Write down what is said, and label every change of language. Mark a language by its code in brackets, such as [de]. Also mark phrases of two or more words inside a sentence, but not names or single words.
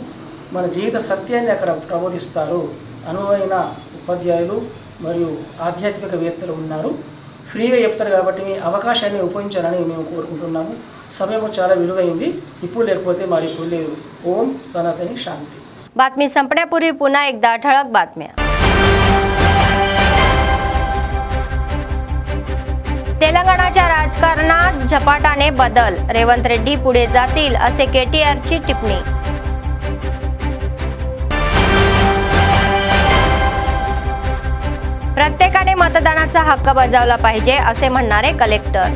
[te] మన జీవిత సత్యాన్ని అక్కడ ప్రబోధిస్తారు। అనుభవైన ఉపాధ్యాయులు మరియు ఆధ్యాత్మికవేత్తలు ఉన్నారు, ఫ్రీగా చెప్తారు కాబట్టి మీ అవకాశాన్ని ఉపయోగించాలని మేము కోరుకుంటున్నాము। సమయం చాలా విలువైంది, ఇప్పుడు లేకపోతే మరి ఇప్పుడు లేదు। ఓం సనాతని శాంతి। [mr] बातमी संपण्यापूर्वी पुन्हा एकदा ठळक बातम्या। तेलंगणाच्या राजकारणात झपाट्याने बदल, रेवंत रेड्डी पुढे जातील असे केटीआरची टिप्पणी। प्रत्येकाने मतदानाचा हक्क बजावला पाहिजे असे म्हणणारे कलेक्टर।